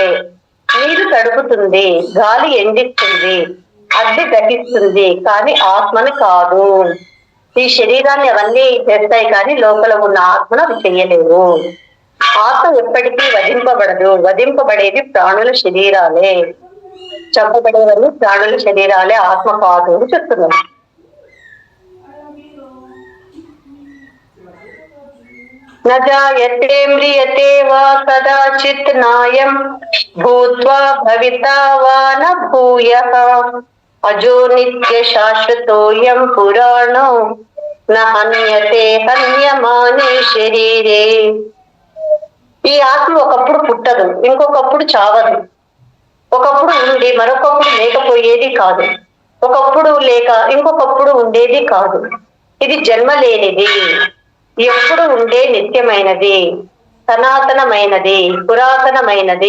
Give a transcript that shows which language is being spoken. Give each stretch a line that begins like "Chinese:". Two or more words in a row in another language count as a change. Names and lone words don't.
Telugu: నీరు తడుపుతుంది, గాలి ఎండిస్తుంది, అగ్ని దహిస్తుంది, కానీ ఆత్మని కాదు. ఈ శరీరాన్ని అవన్నీ చేస్తాయి కానీ లోపల ఉన్న ఆత్మను అవి చెయ్యలేవు. ఆత్మ ఎప్పటికీ వధింపబడదు. వధింపబడేది ప్రాణుల శరీరాలే, చంపబడేవన్నీ ప్రాణుల శరీరాలే, ఆత్మ కాదు అని చెప్తున్నాం.
Sanskrit: न जायते म्रियते वा कदाचित् नायं भूत्वा भविता वा न भूयः अजो नित्य शाश्वतोऽयं पुराणो न हन्यते हन्यमाने शरीरे.
Telugu: ఈ ఆత్మ ఒకప్పుడు పుట్టదు, ఇంకొకప్పుడు చావదు. ఒకప్పుడు ఉండి మరొకప్పుడు లేకపోయేది కాదు. ఒకప్పుడు లేక ఇంకొకప్పుడు ఉండేది కాదు. ఇది జన్మ లేనిది, ఎప్పుడు ఉండే నిత్యమైనది, సనాతనమైనది, పురాతనమైనది.